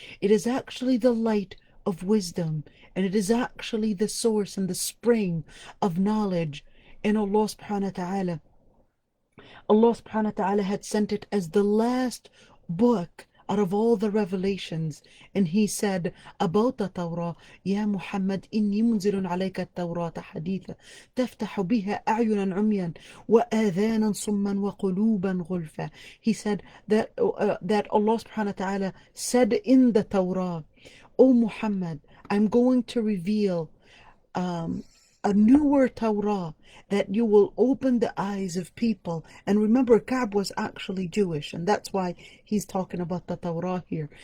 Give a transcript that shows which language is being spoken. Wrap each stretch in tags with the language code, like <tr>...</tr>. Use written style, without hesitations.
<en>It is actually the light of wisdom, and it is actually the source and the spring of knowledge. And Allah subhanahu wa ta'ala had sent it as the last book out of all the revelations. And he said about the Torah,</en> <ar>يا محمد إني منزل عليك التوراة حديثا تفتح بها أعينا عميا وآذانا صما وقلوبا غلفا.</ar> <en>He said that Allah subhanahu wa ta'ala said in the Torah, O Muhammad, I'm going to reveal a newer Torah that you will open the eyes of people. And remember, Ka'b was actually Jewish, and that's why he's talking about the Torah here.</en>